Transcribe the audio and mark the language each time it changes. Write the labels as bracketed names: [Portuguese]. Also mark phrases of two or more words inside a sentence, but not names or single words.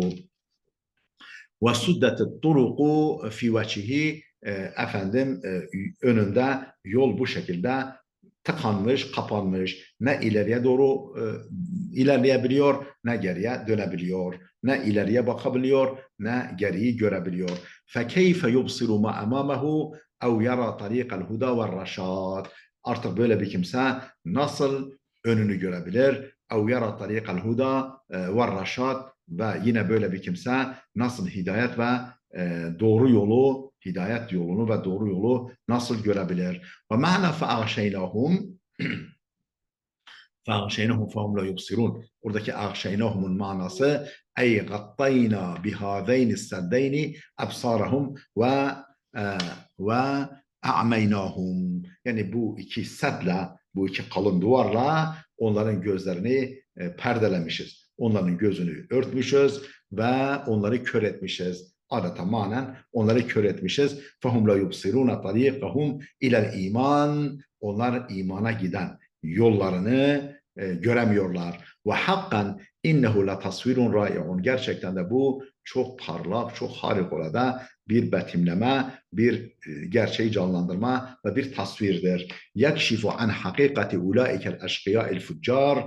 [Arabic] وسدت الطرق في وجهه, [Turkish] önünde yol bu şekilde tıkanmış, kapanmış. Ne ileriye doğru ilerleyebiliyor, ne geriye dönebiliyor. Ne ileriye bakabiliyor, ne geriyi görebiliyor. [Arabic] فَكَيْفَ يُبْصِرُ مَا أَمَامَهُ اَوْ يَرَى طَرِيقَ الْهُدَى وَالرَّشَادِ. [Turkish] Artık böyle bir kimse nasıl önünü görebilir? [Arabic] اَوْ يَرَى طَرِيقَ الْهُدَى وَالرَّشَادِ. [Turkish] Ve yine böyle bir kimse nasıl hidayet ve doğru yolu, hidayet yolunu ve doğru yolu nasıl görebilir? [Arabic] ومعنى فأغشيناهم فَاَغْشَيْنَهُمْ فَهُمْ لَا يُبْصِرُونَ. Oradaki اَغْشَيْنَهُم'un manası اَيْ غَطَّيْنَا بِهَذَيْنِ السَّدَّيْنِ أَبْصَارَهُمْ وَاَعْمَيْنَاهُمْ. [Turkish] Yani bu iki sedle, bu iki kalın duvarla onların gözlerini perdelemişiz. Onların gözünü örtmüşüz ve onları kör etmişiz. Adeta manen onları kör etmişiz. [Arabic] فَهُمْ لَا يُبْصِرُونَ طَرِيقَهُمْ اِلَى الْا۪يمَانِ. [Turkish] Onlar imana giden yollarını göremiyorlar. [Arabic] وحقا إنه لتصوير رائع. [Turkish] Gerçekten de bu çok parlak, çok harikulade bir betimleme, bir gerçeği canlandırma ve bir tasvirdir. [Arabic] يكشف عن حقيقة أولئك الأشقياء الفجار.